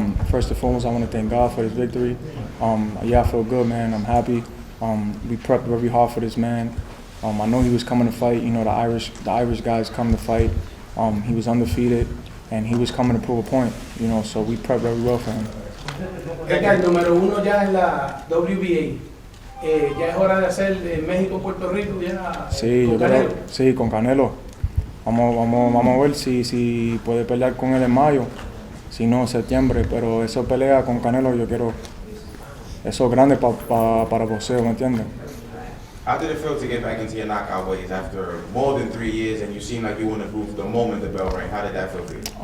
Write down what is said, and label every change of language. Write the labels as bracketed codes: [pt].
[en] First and foremost, I want to thank God for this victory. I feel good, man. I'm happy. We prepped very hard for this man. I know he was coming to fight. The Irish guys come to fight. He was undefeated, and he was coming to prove a point. So we prepped very well for him. [es] Edgar, número 1 ya en la WBA. Ya es hora de hacer México-Puerto Rico ya con Canelo. Sí, con Canelo. Vamos a ver si puede pelear con él en mayo, si no, septiembre, pero esa pelea con Canelo yo quiero, eso es grande para boxeo, ¿me entiendes? [en] How did it feel to get back into your knockout ways after more than 3 years and you seem like you want to prove the moment the bell rang? How did that feel for you?